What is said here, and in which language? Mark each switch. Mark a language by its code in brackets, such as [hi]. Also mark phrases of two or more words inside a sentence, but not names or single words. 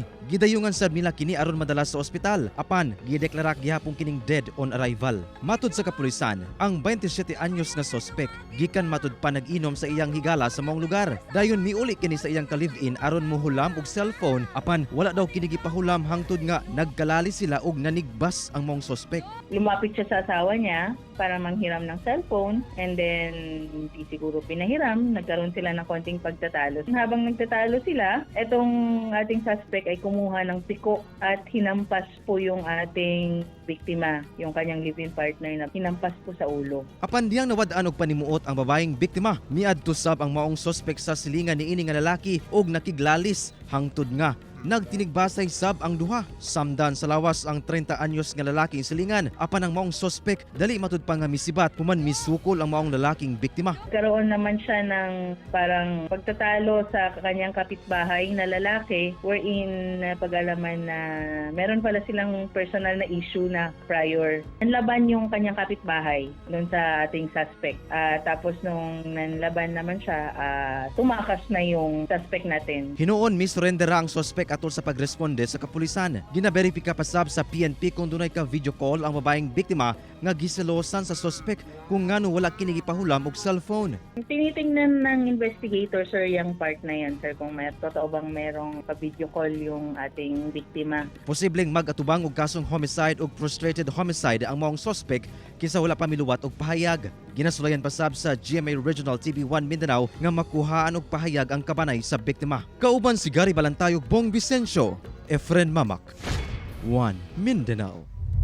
[ceb] Gidayungan sad nila kini aron madala sa ospital apan gideklara gihapon kining [en] dead on arrival. [ceb] Matud sa kapulisan, ang 27 anyos nga suspect gikan matud pa nag-inom sa iyang higala sa maong lugar. Dayon miuli kini sa iyang ka-live-in aron mohulam og cellphone apan wala daw kini gipahulam hangtod nga nagkalali sila og nanigbas ang maong suspect. [tl] Lumapit siya sa asawa niya para manghiram ng cellphone [en] and then [tl] hindi siguro pinahiram. Nagkaroon sila ng konting pagtatalo. Habang nagtatalo sila, etong ating suspect ay kumuha ng piko at hinampas po yung ating biktima, yung kanyang [en] live-in partner [tl] na hinampas po sa ulo. [ceb] Apan diyang nawad-an og panimuot ang babaeng biktima, miadto sab ang maong suspect sa silingan niini nga lalaki og nakiglalis hangtod nga nagtinigbasay sab ang duha. Samdan sa lawas ang 30 anyos nga lalaki silingan apan ang maong suspect dali matud pa nga misibat human misukol ang maong lalaking biktima. [tl] Karoon naman siya ng parang pagtatalo sa kanyang kapitbahay na lalaki wherein pag-alaman na meron pala silang personal na issue na prior. Nanlaban yung kanyang kapitbahay doon sa ating suspect. Tapos nung nanlaban naman siya, tumakas na yung suspect natin. [ceb] Hinuon misurrendera ang suspect atol sa pagresponde sa kapulisan. Ginaberipika pa sab sa PNP kung dunay ka [en] video call [ceb] ang babaeng biktima nga giselosan sa suspect kung ngano wala kini gipahulam og cellphone. [tl] Tinitingnan ng investigator, sir, yung part na yan, sir, kung may totoo bang merong pa- [en] video call [tl] yung ating biktima. [ceb] Posibleng mag-atubang og kasong homicide ug frustrated homicide ang maong suspect kinsa wala pa miluwat og pahayag. Ginasulayan pa sab sa GMA Regional TV1 Mindanao nga makuhaan og pahayag ang kabanay sa biktima. Kauban si Gary Balantayog, Bong Vicencio, Efren Mamak, 1 Mindanao.